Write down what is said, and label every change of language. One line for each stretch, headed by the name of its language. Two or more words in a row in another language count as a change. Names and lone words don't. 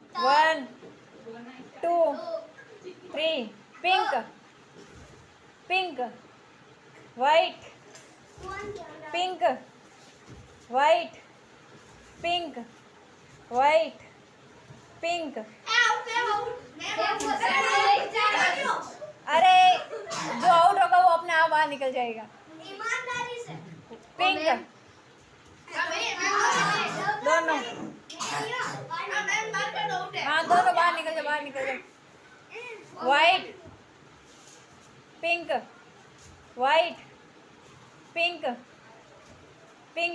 Hindi: 1 2 3
English: pink pink white pink white pink white pink
Hindi: अरे जो आउट होगा वो अपने आप बाहर निकल जाएगा ईमानदारी से पिंक दोनों हाँ दोनों बाहर निकल जाओ
English: white pink white pink pink